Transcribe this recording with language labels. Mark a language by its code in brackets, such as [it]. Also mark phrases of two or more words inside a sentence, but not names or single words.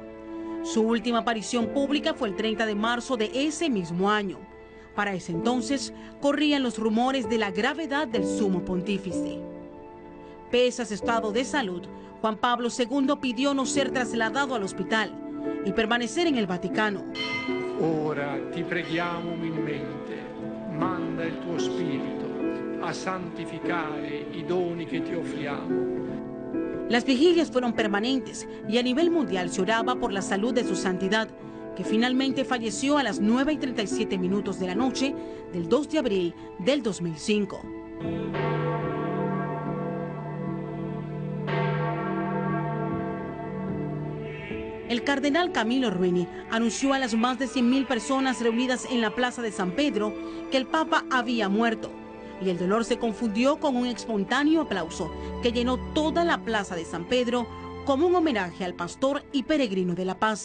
[es] Su última aparición pública fue el 30 de marzo de ese mismo año. Para ese entonces, corrían los rumores de la gravedad del sumo pontífice. Pese a su estado de salud, Juan Pablo II pidió no ser trasladado al hospital y permanecer en el Vaticano. [it] Ora ti preghiamo umilmente, manda il tuo spirito a santificare i doni che ti offriamo. [es] Las vigilias fueron permanentes y a nivel mundial se oraba por la salud de su santidad, que finalmente falleció a las 9:37 de la noche del 2 de abril del 2005. El cardenal Camilo Ruini anunció a las más de 100.000 personas reunidas en la Plaza de San Pedro que el Papa había muerto, y el dolor se confundió con un espontáneo aplauso que llenó toda la Plaza de San Pedro como un homenaje al pastor y peregrino de la paz.